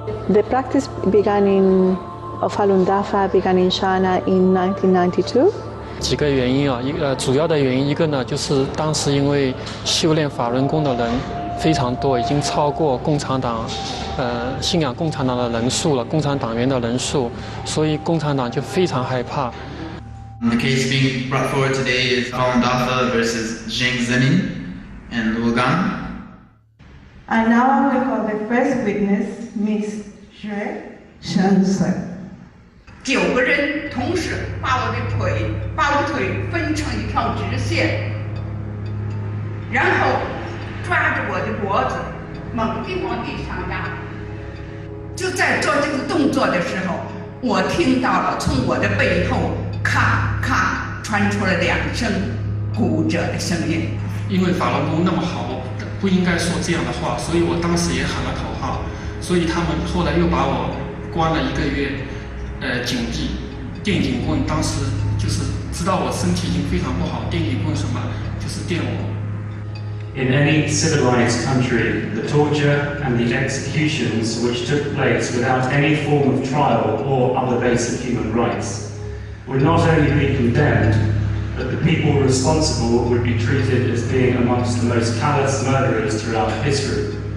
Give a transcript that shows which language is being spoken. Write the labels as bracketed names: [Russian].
[English] The practice of Falun Dafa began in China in 1992, [Chinese] 几个原因啊，主要的原因一个呢，就是当时因为修炼法轮功的人非常多，已经超过共产党，信仰共产党的人数了，共产党员的人数，所以共产党就非常害怕。 [English] The case being brought forward today is Falun Dafa versus Zheng Zemin and Luogan. And now we call the first witness, Miss Xue Shenzhen. [Chinese] 9个人同时把我的腿分成一条直线，然后抓着我的脖子，猛地往地上压。就在做这个动作的时候，我听到了从我的背后咔咔传出了2声骨折的声音。因为法轮功那么好，不应该说这样的话，所以我当时也喊了口号，所以他们后来又把我关了1个月。警惕，电警棍，当时就是知道我身体已经非常不好，电警棍什么就是电我。 [English] In any civilized country, the torture and the executions which took place without any form of trial or other basic human rights would not only be condemned, but the people responsible would be treated as being amongst the most callous murderers throughout history.